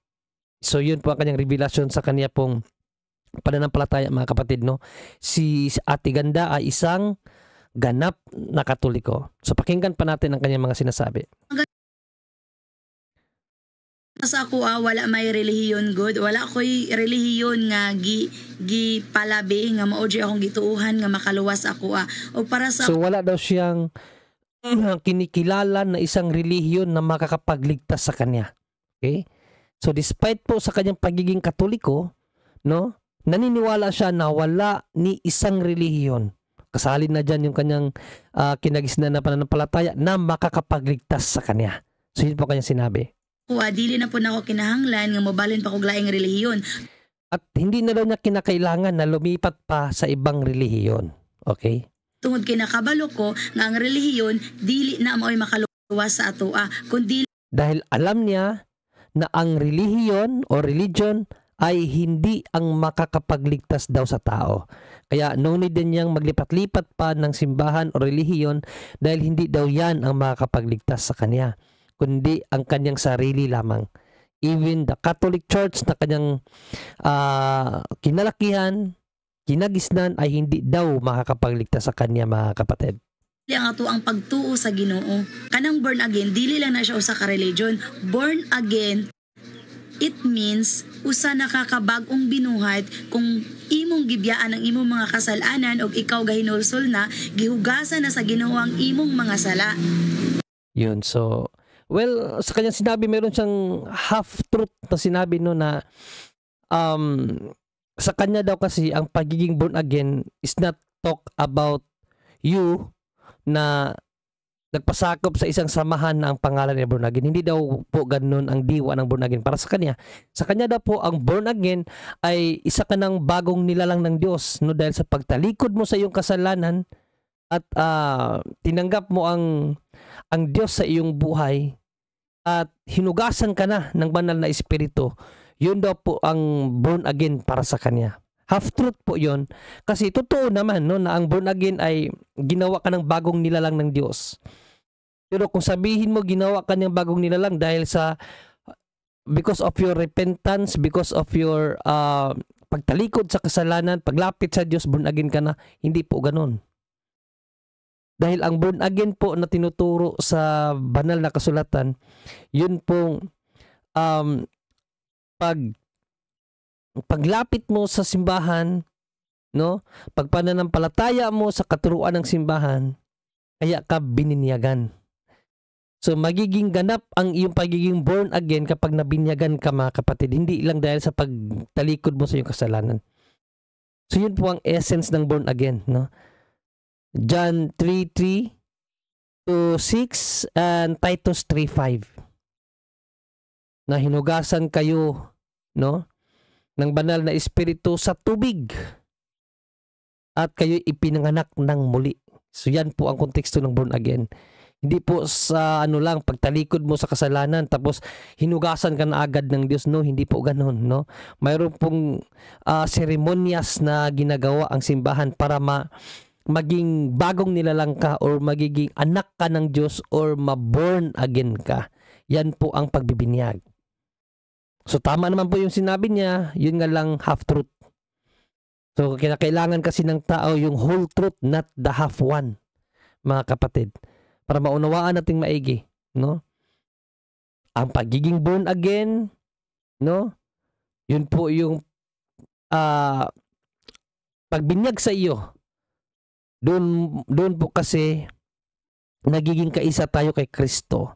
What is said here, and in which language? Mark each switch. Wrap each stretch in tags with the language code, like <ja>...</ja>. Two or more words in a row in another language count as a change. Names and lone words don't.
<tl>So yun po ang kanyang revelasyon sa kanya pong pananampalataya mga kapatid, no? Si Ate Ganda ay isang ganap na Katoliko. So pakinggan pa natin ang kanyang mga sinasabi.</tl> <ceb>Sa ako wala may relihiyon good, wala ko'y relihiyon nga gi palabi nga mao jud akong gituuhan nga makaluwas ako o para sa</ceb> <tl>So wala daw siyang kinikilala na isang relihiyon na makakapagligtas sa kanya. Okay? So despite po sa kanyang pagiging Katoliko, no? Naniniwala siya na wala ni isang relihiyon. Kasali na dyan yung kanyang kinagisnan na pananampalataya na makakapagligtas sa kanya. So yun po kanyang sinabi.</tl> <ceb>Dili na po na ako kinahanglan nga mobalin pa kog laing relihiyon.</ceb> <tl>At hindi na daw niya kinakailangan na lumipat pa sa ibang relihiyon. Okay?</tl> <ceb>Tungod kay nakabalo ko nga ang relihiyon dili na mao'y makaluwas sa ato kundi</ceb> <tl>dahil alam niya na ang relihiyon o religion ay hindi ang makakapagligtas daw sa tao. Kaya no need din niyang maglipat-lipat pa ng simbahan o relihiyon dahil hindi daw yan ang makakapagligtas sa kanya, kundi ang kanyang sarili lamang. Even the Catholic Church na kanyang kinalakihan, kinagisnan ay hindi daw makakapagligtas sa kanya mga kapatid.</tl> <ceb>ang ato ang pagtuo sa Ginoo. Kanang</ceb> <en>born again,</en> <ceb>dili lang na siya usa ka religion.</ceb> <en>Born again, it means</en> <ceb>usa na kakabag-ong binuhat kung imong gibiyaan ang imong mga kasalanan og ikaw gahinulsol na, gihugasan na sa Ginoo ang imong mga sala.</ceb> <tl>Yun,</tl> <en>so, well,</en> <tl>sa kanyang sinabi, meron siyang half-truth na sinabi no na sa kanya daw kasi ang pagiging</tl> <en>born again is not talk about you</en> <tl>na nagpasakop sa isang samahan na ang pangalan ni born again. Hindi daw po ganun ang diwa ng</tl> <en>born again</en> <tl>para sa kanya. Sa kanya daw po ang</tl> <en>born again</en> <tl>ay isa ka ng bagong nilalang ng Diyos, no, dahil sa pagtalikod mo sa iyong kasalanan at tinanggap mo ang Diyos sa iyong buhay at hinugasan ka na ng banal na espiritu. Yun daw po ang</tl> <en>born again</en> <tl>para sa kanya. Half-truth po yun. Kasi totoo naman no, na ang</tl> <en>born again</en> <tl>ay ginawa ka ng bagong nilalang ng Diyos. Pero kung sabihin mo ginawa ka ng bagong nilalang dahil sa</tl> <en>because of your repentance, because of your</en> <tl>pagtalikod sa kasalanan, paglapit sa Diyos,</tl> <en>born again</en> <tl>ka na, hindi po ganun. Dahil ang</tl> <en>born again</en> <tl>po na tinuturo sa banal na kasulatan, yun pong paglapit mo sa simbahan, no? Pagpananampalataya mo sa katuruan ng simbahan, kaya ka bininyagan. So magiging ganap ang iyong pagiging</tl> <en>born again</en> <tl>kapag nabinyagan ka mga kapatid, hindi lang dahil sa pagtalikod mo sa iyong kasalanan. So yun po ang essence ng</tl> <en>born again,</en> <tl>no?</tl> <en>John 3:3 to 6 and Titus 3:5.</en> <tl>Na hinugasan kayo, no, ng banal na espiritu sa tubig at kayo ipinanganak ng muli. So yan po ang konteksto ng born again. Hindi po sa ano lang, pagtalikod mo sa kasalanan tapos hinugasan ka na agad ng Diyos. No, hindi po ganun. No? Mayroon pong seremonyas na ginagawa ang simbahan para maging bagong nilalang ka or magiging anak ka ng Diyos or ma-</tl> <en>born again</en> <tl>ka. Yan po ang pagbibinyag. So tama naman po yung sinabi niya, yun nga lang half-truth. So kailangan kasi ng tao yung</tl> <en>whole truth, not the half one,</en> <tl>mga kapatid. Para maunawaan nating maigi, no? Ang pagiging</tl> <en>born again,</en> <tl>no? Yun po yung pagbinyag sa iyo. Doon po kasi nagiging kaisa tayo kay Kristo.</tl>